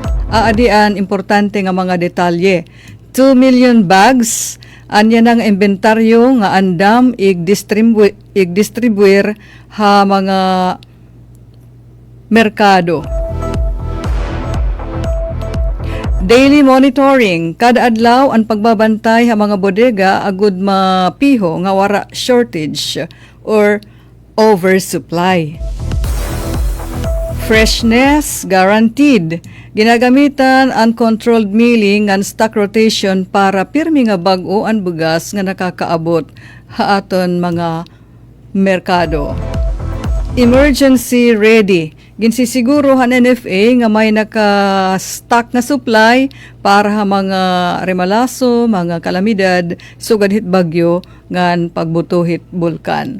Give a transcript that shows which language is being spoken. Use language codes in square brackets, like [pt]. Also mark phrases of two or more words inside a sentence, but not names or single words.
[war] Aadian importante nga mga detalye. 2 [en] million bags [war] anya nang inventaryo nga andam igdistribuir ha mga merkado. [en] Daily monitoring, [war] kada adlaw ang pagbabantay ha mga bodega agud mapiho nga wara [en] shortage or oversupply. Freshness guaranteed. [war] Ginagamitan [en] uncontrolled milling and stock rotation [war] para pirmi nga bag-o ang bugas nga nakakaabot haaton mga merkado. [en] Emergency ready. [war] Ginsisiguro han NFA nga may naka-stock na supply para ha mga remalaso, mga kalamidad, sugad hit bagyo ngan pagbutuhit bulkan.